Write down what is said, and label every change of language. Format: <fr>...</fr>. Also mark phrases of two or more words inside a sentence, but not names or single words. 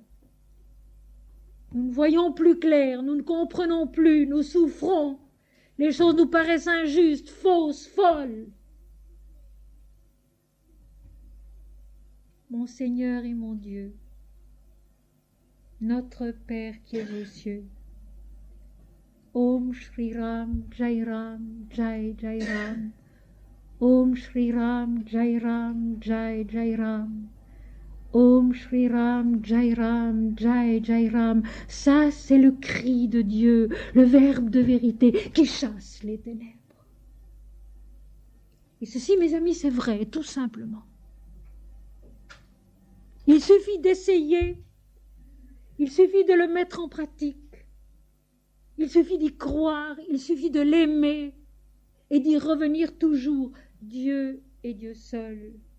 <fr>Nous ne voyons plus clair, nous ne comprenons plus, nous souffrons. Les choses nous paraissent injustes, fausses, folles. Mon Seigneur et mon Dieu, notre Père qui es aux cieux,</fr> <hi>ॐ श्री राम, जय राम, जय जय राम, ॐ श्री राम, जय राम, जय जय राम, ॐ श्री राम, जय राम, जय जय राम.</hi> <fr>Ça, c'est le cri de Dieu, le Verbe de vérité qui chasse les ténèbres. Et ceci, mes amis, c'est vrai, tout simplement. Il suffit d'essayer, il suffit de le mettre en pratique, il suffit d'y croire, il suffit de l'aimer et d'y revenir toujours, Dieu et Dieu seul.</fr>